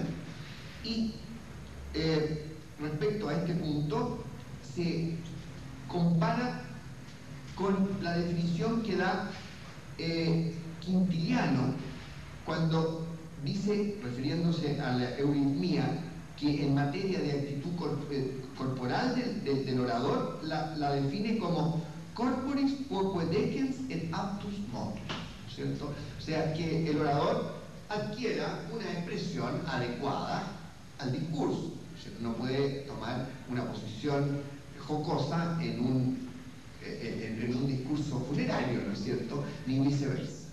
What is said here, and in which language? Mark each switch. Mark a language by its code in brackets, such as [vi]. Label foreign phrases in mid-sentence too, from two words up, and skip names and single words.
[es] Y respecto a este punto se compara con la definición que da Quintiliano cuando dice, refiriéndose a la euritmia, que en materia de actitud corporal del orador la define como [la] corporis quoque decens et aptus motus, [es] ¿cierto? O sea, que el orador adquiera una expresión adecuada al discurso, ¿cierto? No puede tomar una posición jocosa en un discurso funerario, ¿no es cierto? Ni viceversa.